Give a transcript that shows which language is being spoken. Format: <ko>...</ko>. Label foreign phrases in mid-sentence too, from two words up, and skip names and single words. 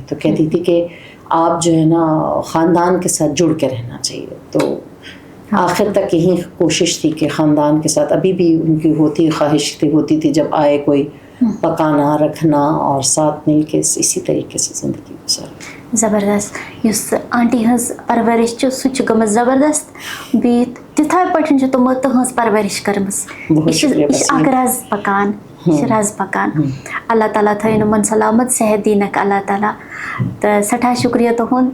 <ur>تو کہتی تھی کہ آپ جو ہے نا خاندان کے ساتھ جڑ کے رہنا چاہیے. تو آخر تک یہی کوشش تھی کہ خاندان کے ساتھ ابھی بھی ان کی خواہش ہوتی تھی جب آئے کوئی پکانا رکھنا اور ساتھ مل کے اسی طریقے سے زندگی گزارنا. زبردست.</ur> <ks>یُس آنٹی ہٕنٛز پرورش چھِ سُہ چھِ گٔمٕژ زبردست. بیٚیہِ تِتھَے پٲٹھۍ چھِ تِمو تٕہٕنٛز پرورش کٔرمٕژ. یہِ چھِ اکھ رز پکان, یہِ چھِ رز پکان. اللہ تعالیٰ تھٲیِن یِمن سلامت, صحت دیٖنکھ اللہ تعالیٰ. تہٕ سٮ۪ٹھاہ شُکریہ تُہُنٛد.</ks>